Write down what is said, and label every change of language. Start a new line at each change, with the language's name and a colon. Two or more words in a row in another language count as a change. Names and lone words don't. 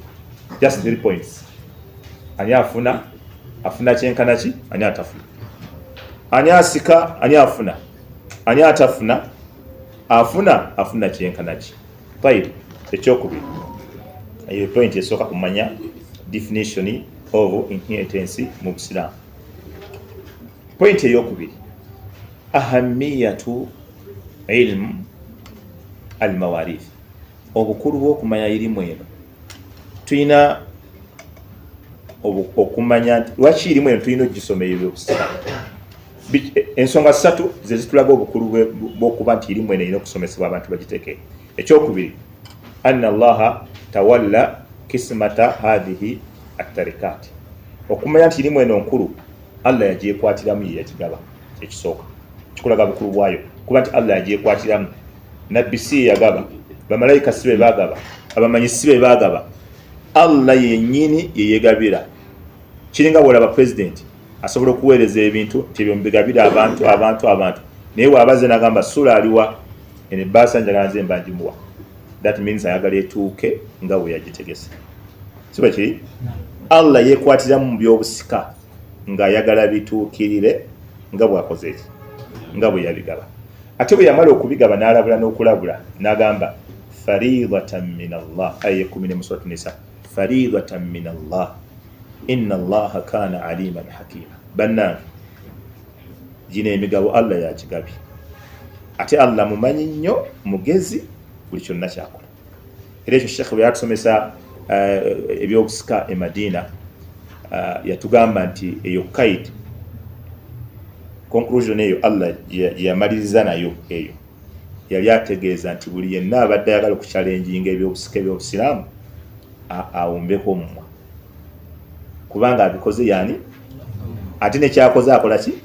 English: Just 3 points.
Ganda: Ani afuna kyenkana ki, ani atafuna. Ani asika, ani afuna. Ani atafuna, afuna kyenkana ki. Fine, ekyokubiri. Eyo point esooka kumanya
English: definition of inheritance
Ganda: mu Busiraamu. Point eyokubiri,
Arabic: أهمية علم المواريث,
Ganda: obukulu bw'okumanya irimu eno. Tulina okumanya lwaki irimu eno tulina ogisomera ebyobusika. Ensonga 3 ze zitulaga obukulu bw'okuba nti irimu eno erina okusomesebwa abantu bagiteeke. Ekyokubiri,
Arabic: أن الله تولى قسمة هذه التركة,
Ganda: okumanya nti irimu eno nkulu, Allah yagyekwatiramu yeyagigaba. Ekisooka kikulaga bukulu bwayo, kuba nti Allah yagyekwatiramu. Nabbi si yagaba, bamalayika si be bagaba, abamanyi si be bagaba, Allah yennyini yeyegabira. Kiringa bw'olaba president asobola okuweereza ebintu nti ebyo mbigabira abantu naye waabaze n'agamba sula aliwa ene baasa njagala nze mbanjimuwa.
English: That means
Ganda: ayagala etuuke nga bwe yagitegese. Siba kiri? Allah yekwatiramu mu byobusika ng'ayagala bituukirire nga bw'akoze eki, nga bwe yabigaba. Ate bwe yamala okubigaba n'alabula n'okulabula n'agamba
Arabic: فريضة من الله,
Ganda: aya 10 mu suratu Nisa,
Arabic: فريضة من الله إن الله كان عليما حكيما.
Ganda: Bannange, gino emigabo Allah yakigabye. Ate Allah mumanyi nnyo, mugezi, buli kyonna kyakola. Era ekyo Sheikh bwe yatusomesa ebyobusika e Madina, yatugamba nti eyo kaid conclusion eyo Allah yamaliriza nayo eyo, yali ategeeza nti buli yenna abadde ayagala okuchallenginga ebyobusika ebyobusiraamu awumbeko mmwa, kubanga abikoze yani ate nekyakoze akola ki?